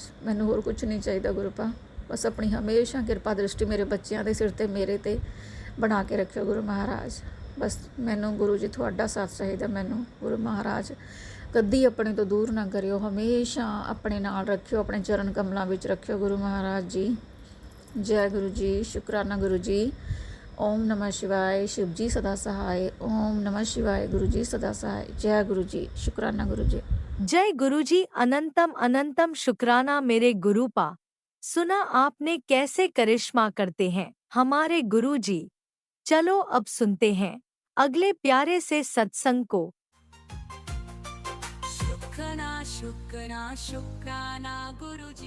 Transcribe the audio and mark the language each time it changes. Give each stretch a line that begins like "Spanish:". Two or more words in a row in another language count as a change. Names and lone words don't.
Punjabi: ਮੈਨੂੰ ਹੋਰ ਕੁਝ ਨਹੀਂ ਚਾਹੀਦਾ ਗੁਰੂ ਪਾ, ਬਸ ਆਪਣੀ ਹਮੇਸ਼ਾ ਕਿਰਪਾ ਦ੍ਰਿਸ਼ਟੀ ਮੇਰੇ ਬੱਚਿਆਂ ਦੇ ਸਿਰ 'ਤੇ ਮੇਰੇ 'ਤੇ ਬਣਾ ਕੇ ਰੱਖਿਓ ਗੁਰੂ ਮਹਾਰਾਜ। ਬਸ ਮੈਨੂੰ ਗੁਰੂ ਜੀ ਤੁਹਾਡਾ ਸਾਥ ਚਾਹੀਦਾ, ਮੈਨੂੰ ਗੁਰੂ ਮਹਾਰਾਜ ਕਦੀ ਆਪਣੇ ਤੋਂ ਦੂਰ ਨਾ ਕਰਿਓ, ਹਮੇਸ਼ਾ ਆਪਣੇ ਨਾਲ ਰੱਖਿਓ, ਆਪਣੇ ਚਰਨ ਕਮਲਾਂ ਵਿੱਚ ਰੱਖਿਓ ਗੁਰੂ ਮਹਾਰਾਜ ਜੀ। ਜੈ ਗੁਰੂ ਜੀ, ਸ਼ੁਕਰਾਨਾ ਗੁਰੂ ਜੀ।
Hindi: ओम नमः शिवाय, शिव जी सदा सहाय। ओम नमः शिवाय, गुरु जी सदा सहाय। जय गुरु जी, शुक्राना गुरु जी। जय गुरु जी, अनंतम अनंतम शुक्राना मेरे गुरु पा। सुना आपने कैसे करिश्मा करते हैं हमारे गुरु जी। चलो अब सुनते हैं अगले प्यारे से सत्संग को। शुक्राना शुक्राना शुक्राना गुरु जी।